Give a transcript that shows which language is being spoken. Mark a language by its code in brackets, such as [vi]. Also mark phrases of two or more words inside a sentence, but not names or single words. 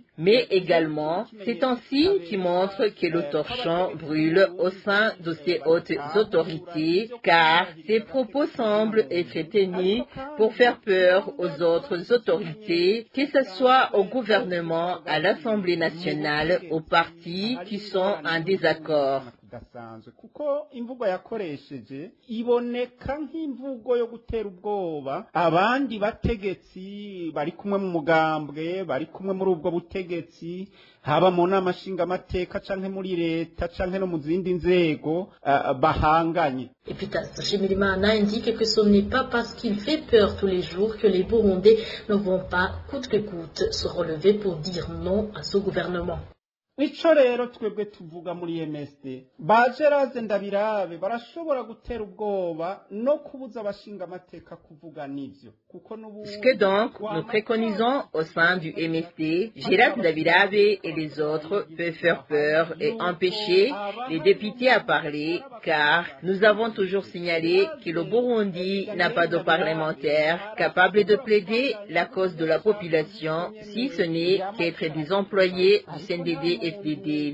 [fr] Mais également, c'est un signe qui montre que le torchon brûle au sein de ces hautes autorités, car ces propos semblent être tenus pour faire peur aux autres autorités, que ce soit au gouvernement, à l'Assemblée nationale, aux partis qui sont en désaccord. [rn] gasanzwe kuko imvugo yakoresheje iboneka nk'imvugo yo gutera ubwoba abandi bategetsi bari kumwe mu mugambwe bari kumwe muri ubwo butegetsi haba mu nama nshingamateka canke muri leta canke no mu zindi nzego bahanganye. [fr] Epitas Shimirimana indique que ce n'est pas parce qu'il fait peur tous les jours que les Burundais ne vont pas coûte que coûte se relever pour dire non à ce gouvernement. [rn] Ico rero twebwe tuvuga muri MSD bajeraze ndabirabe barashobora gutera ubwoba no kubuza abashinga amateka kuvuga nivyo kuko [fr] Ce que donc nous préconisons au sein du MSD, Gérald Ndabirabe et les autres peuvent faire peur et empêcher les députés à parler, car nous avons toujours signalé que le Burundi n'a pas de parlementaires capables de plaider la cause de la population, si ce n'est qu'être des employés du CNDD-FDD.